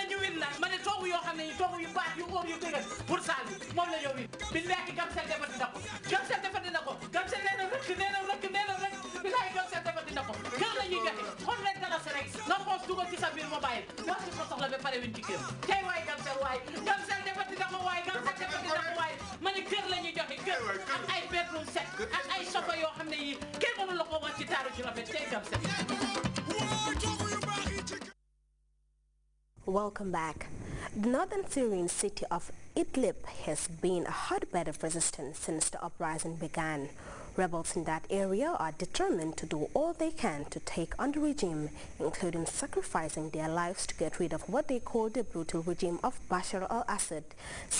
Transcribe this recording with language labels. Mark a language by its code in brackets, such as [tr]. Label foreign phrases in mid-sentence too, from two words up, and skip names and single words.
[wo] ñu win la mané toogu yoo xam ne toogu yu baax yu óor yu dëgër pour saal bi moom la ñoo win billahi Gamcel defati na ko Gamcel defati na ko Gamcel nee na rek billahi Gamcel defati na ko kër la ñuy joxe xool leen dara si rek nga xoos dugal ci sa biir mobile wax ci ko soxla ba pare win ci kër tey waay Gamcel defati na ko waay Gamcel defati na ko waay mané kër la ñuy joxe kër ak ay [en] bedroom set [wo] ak ay sofa yoo xam ne yi kenn mënu la ko wax ci taaru ci rafet tey Gamcel. [en] Welcome back. The northern Syrian city of Idlib has been a hotbed of resistance since the uprising began. Rebels in that area are determined to do all they can to take on the regime, including sacrificing their lives to get rid of what they call the brutal regime of Bashar al-Assad.